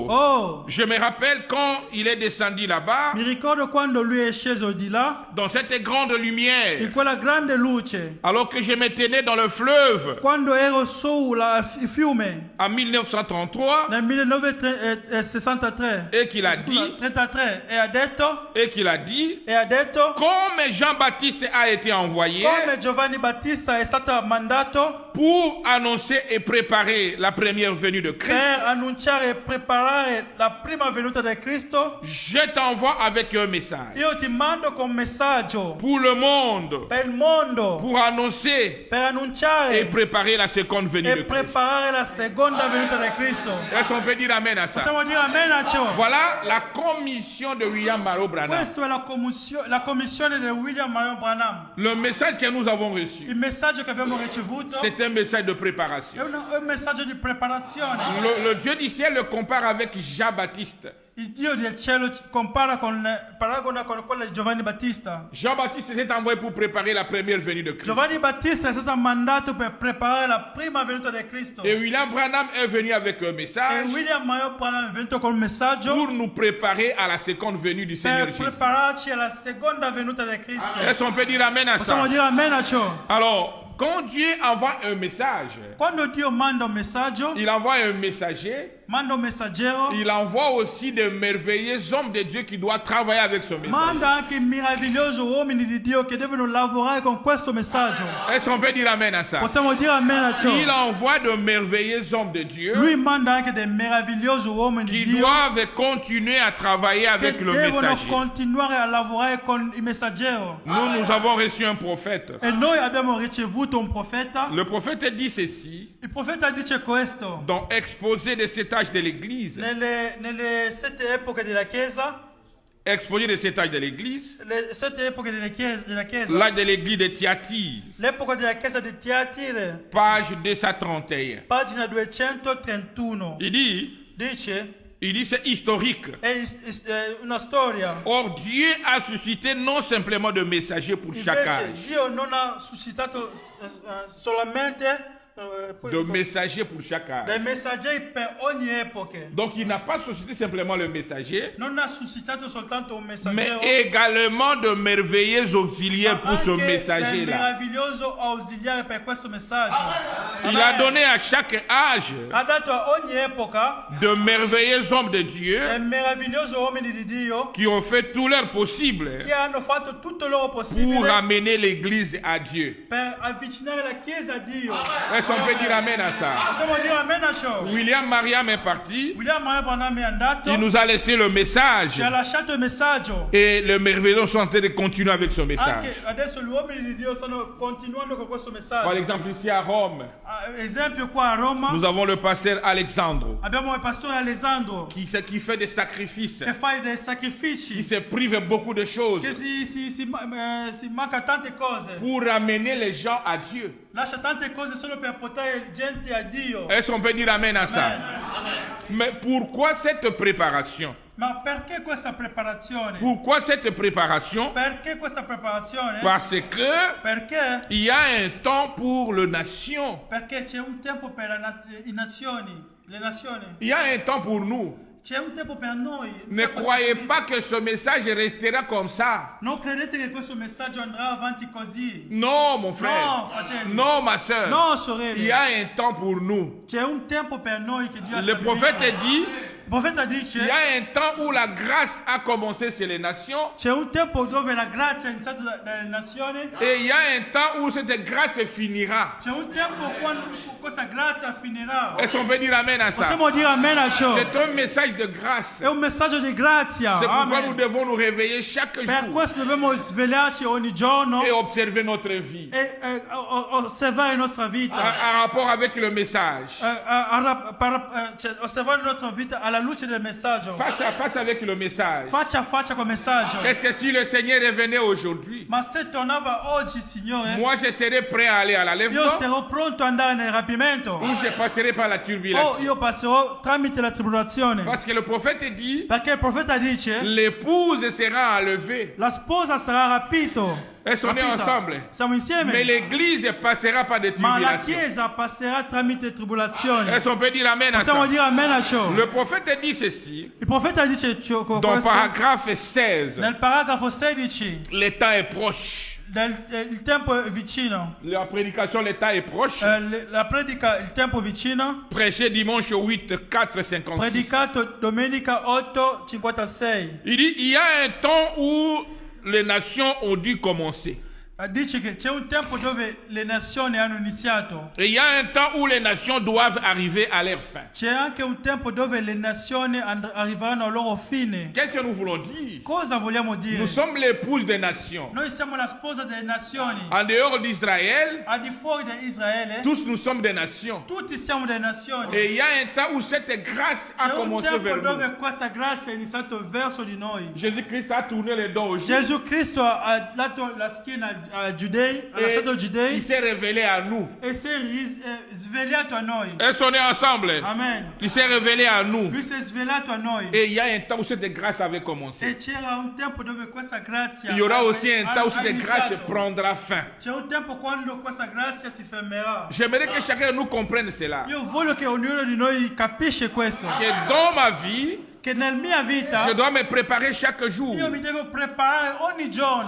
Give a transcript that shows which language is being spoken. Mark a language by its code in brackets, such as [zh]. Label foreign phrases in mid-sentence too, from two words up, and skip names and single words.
[fr] Oh, je me rappelle quand il est descendu là-bas, [it] mi ricordo quando lui è sceso di là, [fr] dans cette grande [it] in [fr] lumière, [it] quella grande luce, [fr] alors que je me tenais dans le fleuve [it] quando ero il fiume, [fr] en 1933, [it] nel 1963. [fr] et qu'il a dit, 33. [it] E ha detto, [fr] comme Jean-Baptiste a été envoyé [it] come Giovanni Battista è stato mandato [fr] pour annoncer et préparer la première venue de Christ, [it] per annunciare e preparare la prima venuta di Cristo, [fr] je t'envoie avec un message [it] io ti mando con un messaggio [fr] pour le monde, [it] per il mondo, [fr] pour annoncer [it] per [fr] et [it] annunciare [fr] préparer la seconde venue [it] e [fr] de Christ. [it] preparare la seconda venuta di Cristo. [fr] Est-ce qu'on peut dire amen à ça? [it] Possiamo dire amen a ciò? [fr] Voilà la commission de William Marlowe Branham. [it] Questa è la commissione di William Marion Branham. [fr] Le message que nous avons reçu, [it] Il messaggio che abbiamo ricevuto [fr] c'est un message de [it] è [fr] préparation. [it] un messaggio di preparazione. [fr] Le Dieu du ciel le compare avec Jean-Baptiste. [it] Il Dio del cielo paragona con quello di Giovanni Battista. [fr] Jean-Baptiste s'est envoyé pour préparer la première venue de Christ. [it] Giovanni Battista è stato mandato per preparare la prima venuta di Cristo. [fr] Et William Branham est venu avec un [it] E [fr] message [it] William Marion Branham è venuto con un messaggio [fr] pour nous préparer à la seconde venue du Seigneur [it] per [fr] Jésus. [it] prepararci alla seconda venuta di Cristo. [fr] Est-ce qu'on peut dire amen à [it] Possiamo [fr] ça? [it] dire amen a ciò? [fr] Alors, quand Dieu envoie un message, [it] Quando Dio manda un messaggio, [fr] il envoie un messager, [it] manda un messaggero, [fr] il envoie aussi de merveilleux hommes de Dieu qui doivent travailler avec ce message. [it] manda anche meravigliosi uomini di Dio che devono lavorare con questo messaggio. [fr] Est-ce qu'on peut dire amen à ça? [it] Possiamo dire amen a ciò? [fr] Il envoie de merveilleux hommes de Dieu [it] Lui manda anche dei meravigliosi uomini di [fr] qui [it] Dio [fr] doivent continuer à travailler [it] che [fr] avec le [it] devono [fr] messager. [it] continuare a lavorare con il messaggero. [fr] Nous avons reçu un prophète. [it] E noi abbiamo ricevuto un profeta. [fr] Le prophète dit ceci [it] Il profeta dice questo. [fr] dans Exposé des 7 âges de l'Église. [it] Nelle 7 epoche della Chiesa, [fr] Exposé des 7 âges de l'Église. [it] le 7 epoche della Chiesa, [fr] L'âge de l'Église de Thyatire, [it] l'epoca della Chiesa di Tiatire, [fr] page 231. [it] pagina 231, [fr] Il dit c'est historique. [it] è una storia. [fr] Or, Dieu a suscité non simplement de messagers pour chaque [it] Invece [fr] âge, [it] Dio non ha suscitato solamente [fr] de messagers pour chaque âge. [it] dei messaggeri per ogni epoca. [fr] Donc, il n'a pas suscité simplement le messager, [it] Non ha suscitato soltanto un [fr] mais [it] messaggero, [fr] également de merveilleux auxiliaires pour ce [it] anche dei [fr] messager-là. [it] meraviglioso ausiliare per questo messaggio. [fr] Il a donné à chaque âge [it] Ha dato a ogni epoca [fr] de merveilleux hommes de Dieu [it] dei meravigliosi uomini di Dio [fr] qui ont fait tout leur possible [it] che hanno fatto tutto il loro [fr] pour [it] possibile [fr] amener l'Église à Dieu. [it] per avvicinare la Chiesa a Dio. [fr] Est-ce qu'on peut dire amen à ça? [it] Possiamo dire amen a ciò? [fr] William Mariam est parti, [it] William Marion Branham è andato, [fr] il nous a laissé le message [it] ci ha lasciato il messaggio. [fr] et les merveilleux sont en train de continuer avec ce [it] Anche [fr] message. [it] adesso gli uomini di Dio stanno continuando con questo [fr] Par [it] messaggio. [fr] exemple, ici à Rome, [it] Esempio qua a Roma [fr] nous avons le pasteur Alexandre [it] abbiamo il pastore Alessandro [fr] qui fait des sacrifices, [it] che fa dei [fr] qui [it] sacrifici, [fr] se prive beaucoup de choses [it] che si manca tante cose, [fr] pour amener les gens à Dieu. [it] lascia tante cose solo per portare gente a Dio. [fr] Est-ce qu'on peut dire amen à ça? [it] Amen. [fr] Mais pourquoi cette préparation? [it] Ma perché questa preparazione? [fr] Pourquoi cette préparation? [it] Perché questa preparazione? [fr] Parce que [it] Perché? [fr] il y a un temps pour les nations. [it] Perché c'è un tempo per le nazioni. [fr] Il y a un temps pour nous. [it] C'è un tempo per noi. [fr] Ne croyez pas que ce message restera comme ça. [it] Non credete che questo messaggio andrà avanti così. [fr] Non, mon frère. [it] No, fratelli. [fr] Non, ma soeur. [it] No, [fr] Il [it] sorelle. [fr] y a un temps pour nous. [it] C'è un tempo per noi che Dio ha [fr] Le [it] stabilito. [fr] prophète dit, [it] profeta dice [fr] il y a un temps où la grâce a commencé chez les nations. [it] c'è un tempo dove la grazia è iniziata dalle nazioni, [fr] Et il y a un temps où cette grâce finira. [it] c'è un tempo quando questa grazia finirà. [fr] Est-ce qu'on peut dire amen à ça? [it] Possiamo dire amen a ciò. [fr] C'est un message de grâce. [it] È un messaggio di grazia. [fr] C'est pourquoi nous [it] Amen. [fr] devons nous réveiller chaque [it] Per [fr] jour [it] questo dobbiamo svegliarci ogni giorno [fr] et observer notre vie [it] e osservare la nostra vita. [fr] en rapport avec le message. [it] Cioè, osservare la nostra vita alla luce del messaggio. [fr] Face à face avec le message. [it] Faccia a faccia col messaggio. [fr] Est-ce que si le Seigneur revenait aujourd'hui, [it] Ma se tornava oggi, Signore, [fr] moi je serais prêt à aller à [it] io [fr] l'enlèvement [it] sarò pronto ad andare nel rapimento. [fr] ou je passerai par la [it] O [fr] turbulation? [it] io passerò tramite la tribolazione. [fr] Parce que le prophète dit, [it] Perché il profeta dice, [fr] l'épouse sera enlevée. [it] la sposa sarà rapito. [fr] Elles sont nées ensemble. [it] Siamo insieme. [fr] Mais l'église passera par des [it] Ma la [fr] tribulations. [it] Chiesa passerà tramite tribolazioni. [fr] Est-ce qu'on peut dire amen à [it] Possiamo [fr] ça? [it] dire amen a ciò. [fr] Le prophète dit ceci, [it] Il profeta dice ciò, [fr] dans [it] questo [fr] paragraphe 16, [it] nel paragrafo 16. [fr] le temps est proche. [it] Il tempo è vicino. [fr] La prédication, le temps est proche. [it] La predica, il tempo è vicino. [fr] Prêché dimanche 8, 4, 56. [it] Predicato domenica 8:56. [fr] Il dit, il y a un temps où les nations ont dû commencer. [it] Dice che c'è un tempo dove le nazioni hanno iniziato. [fr] Et il y a un temps où les nations doivent arriver à leur fin. [it] C'è anche un tempo dove le nazioni arriveranno alla loro fine. [fr] Qu'est-ce que nous voulons dire? [it] Cosa vogliamo dire? [fr] Nous sommes l'épouse des nations. [it] Noi siamo la sposa delle nazioni. [fr] En dehors d'Israël, [it] Al di fuori di Israele, [fr] tous nous sommes des nations. [it] tutti siamo delle nazioni. [fr] Et il y a un temps où cette grâce a [it] C'è un [fr] commencé [it] tempo [fr] vers nous. [it] dove questa grazia è iniziata verso di noi. [fr] Jésus-Christ a tourné les dents aux Juifs [it] Gesù Cristo ha dato la schiena a Giudei, ha [fr] et [it] lasciato [fr] il [it] Giudei [fr] s'est révélé à nous. [it] e si è svegliato a noi. [fr] Elles sont nées ensemble. [it] Amen. [fr] Il s'est révélé à nous. [it] Lui si è svegliato a noi. [fr] Et il y a un temps où cette grâce avait commencé. [it] E c'era un tempo dove questa grazia [fr] Il y aura aussi un temps où [it] ha [fr] cette grâce [it] iniziato. [fr] prendra fin. [it] C'è un tempo quando questa grazia si fermerà. [fr] J'aimerais que chacun de nous comprenne cela. [it] Io voglio che ognuno di noi capisce questo. [fr] Que dans ma vie, [it] Che nella mia vita [fr] je dois me préparer chaque jour. [it] io mi devo preparare ogni giorno.